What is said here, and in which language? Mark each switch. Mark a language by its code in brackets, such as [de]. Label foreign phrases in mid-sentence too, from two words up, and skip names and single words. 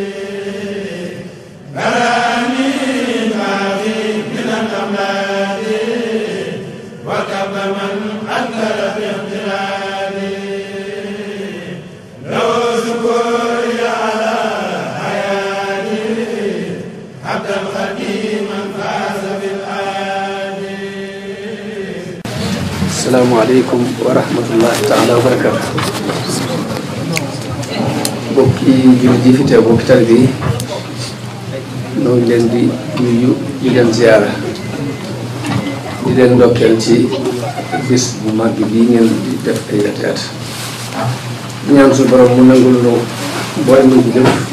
[ar] براني ينافي من الأمراض وكف من أنكر باغتراره لو شكري على عبدا خديما فاز بالآدي. السلام عليكم ورحمة الله تعالى وبركاته. [wo] bokki jullit yi fi teew bokki taalibe yi ñoo ngi leen di nuyu di leen ziyaara di leen ndokkeel ci bis bu mag bii ngeen di def ay at di ñaan suñu borom mu nangul nu boole ñu jëf